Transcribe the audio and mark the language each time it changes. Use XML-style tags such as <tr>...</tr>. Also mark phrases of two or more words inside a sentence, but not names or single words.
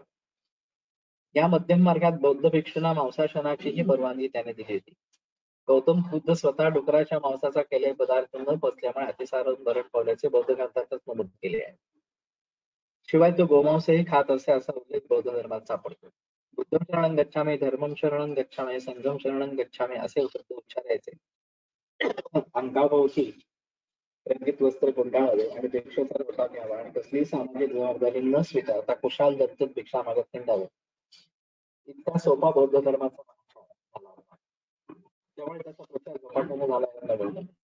<mr>या मध्यम मार्गात बौद्ध भिक्षूंना मांसाशनाचीही परवानगी त्याने दिली होती. गौतम बुद्ध स्वतः डुकराच्या मांसाचा केलेले पदार्थ न पचल्यामुळे अतिसारातून मरण पावल्याचे बौद्ध ग्रंथातच नमूद केले आहे. शिवाय तो गोमांसही खात असे असा उल्लेख बौद्ध धर्मात सापडतो.</mr> <pi>बुद्धं शरणं गच्छामि, धर्मं शरणं गच्छामि, संघं शरणं गच्छामि</pi> <mr>असे उच्चारायचे. अंगाभोवती रंगीत वस्त्र गुंडाळावे आणि भिक्षेचा लोटा घ्यावा आणि कसलीही सामाजिक जबाबदारी न स्वीकारता कुशाल दत्तक भिक्षा मागत हिंडावं. इतका सोपा बौद्ध धर्माचा झाला होता. त्यामुळे त्याचा प्रचार झपाट्याने झाला.</mr>